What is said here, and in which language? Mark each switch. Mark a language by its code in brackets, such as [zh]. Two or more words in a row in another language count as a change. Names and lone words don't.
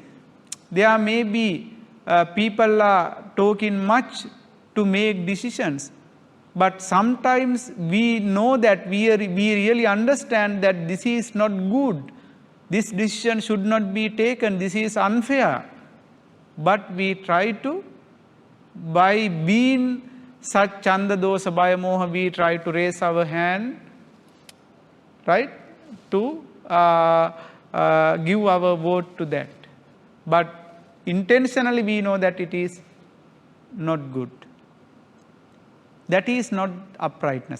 [en] There may be people are talking much to make decisions, but sometimes we know that we really understand that this is not good. This decision should not be taken. This is unfair. But we try to, by being such [pi] chanda dosa bhaya moha, [en] we try to raise our hand, right, to give our vote to that. But intentionally we know that it is not good. That is not uprightness.